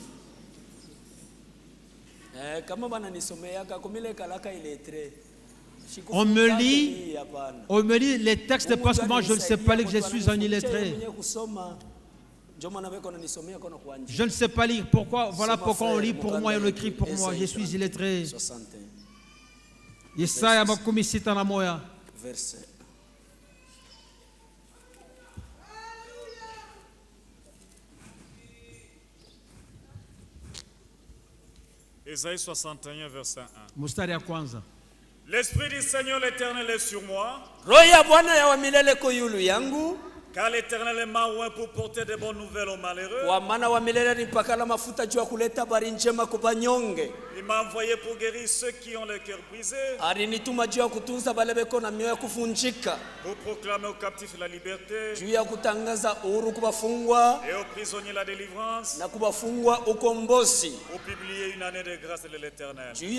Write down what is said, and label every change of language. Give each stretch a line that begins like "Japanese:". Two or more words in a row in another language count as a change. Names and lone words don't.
French: On me lit les textes parce que moi je ne sais pas lire, que je suis un illettré. Je ne sais pas lire. Pourquoi? Voilà pourquoi on lit pour moi et on écrit pour moi. Je suis illettré.
Swahili: Yesaya makumi sita na moya.
French: Ésaïe 61, verset 1.
Swahili: Mustari ya kwanza.
French: L'Esprit du Seigneur l'Éternel est sur moi, car l'Éternel m'a oint pour porter de bonnes nouvelles aux malheureux. Il m'a envoyé pour guérir ceux qui ont le cœur brisé, pour proclamer aux captifs la liberté et aux prisonniers la délivrance, pour publier une année de grâce de l'Éternel.